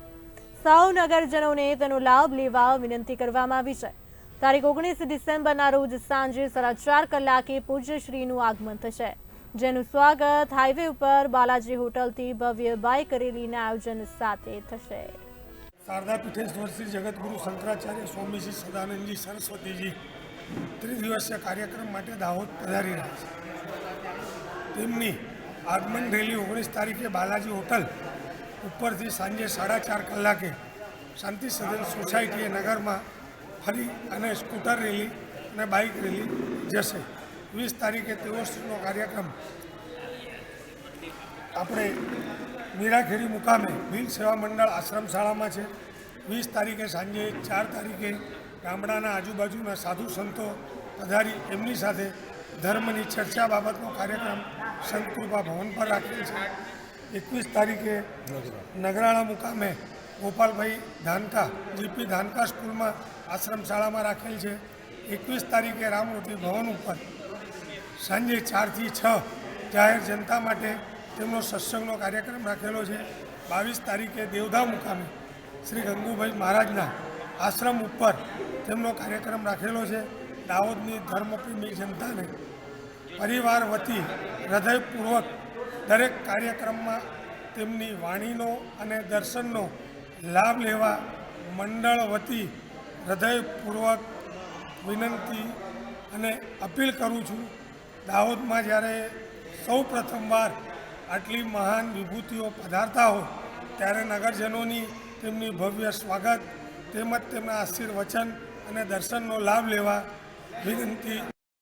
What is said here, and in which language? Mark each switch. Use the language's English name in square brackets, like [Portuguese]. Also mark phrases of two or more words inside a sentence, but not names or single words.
[Gujarati] સૌ નગરજનોને તેનો લાભ લેવા વિનંતી કરવામાં આવી છે। તારીખ 19 ડિસેમ્બરના રોજ સાંજે 4:30 કલાકે પૂજ્યશ્રીનું આગમન થશે, જેનું સ્વાગત હાઈવે ઉપર બાલાજી હોટલથી ભવ્ય બાઇક રેલીના આયોજન સાથે થશે। શારદા પીઠેશ્વર શ્રી જગતગુરુ શંકરાચાર્ય સ્વામી શ્રી સદાનંદ જી સરસ્વતી જી ત્રિદિવસીય કાર્યક્રમ માટે દાહોદ પધારી રહ્યા છે। તેમની આગમન રેલી 19 તારીખે બાલાજી હોટલ ઉપરથી સાંજે 4:30 કલાકે શાંતિ સદન સોસાયટી નગર મેં ફરી અને સ્કૂટર રેલી અને બાઇક રેલી જશે। 20 તારીખે તેઓશ્રીનો કાર્યક્રમ અપને મીરાખેડી મુકામે ભીલ સેવા મંડળ આશ્રમ શાળા [Hindi] में है। [Gujarati] 20 તારીખે સાંજે 4 તારીખે ગામડાના આજુબાજુના સાધુ સંતો પધારી એમની સાથે ધર્મની ચર્ચા બાબતનો કાર્યક્રમ સંત કૃપા ભવન પર રાખેલ હૈ। 21 તારીખે નગરાળા મુકામે ગોપાલ ભાઈ ધાનકા જીપી ધાનકા સ્કૂલ મેં આશ્રમ શાળા મેં રાખેલ હૈ। 21 તારીખે રામમૂર્તિ ભવન પર સાંજે 4 થી 6 જાહેર જનતા માટે તેમનો સત્સંગનો કાર્યક્રમ રાખેલો છે। 22 તારીખે દેવધા મુકામે શ્રી ગંગુભાઈ મહારાજના આશ્રમ ઉપર તેમનો કાર્યક્રમ રાખેલો છે। દાહોદની ધર્મપ્રેમી જનતાને પરિવાર વતી હૃદયપૂર્વક દરેક કાર્યક્રમમાં તેમની વાણીનો અને દર્શનનો લાભ લેવા મંડળ વતી હૃદયપૂર્વક વિનંતી અને અપીલ કરું છું। દાહોદમાં જ્યારે સૌ પ્રથમવાર આટલી મહાન વિભૂતિઓ પધારતા હો ત્યારે નગરજનોની તેમની ભવ્ય સ્વાગત તેમજ તેમના આશીર્વચન અને દર્શનનો લાભ લેવા વિનંતી।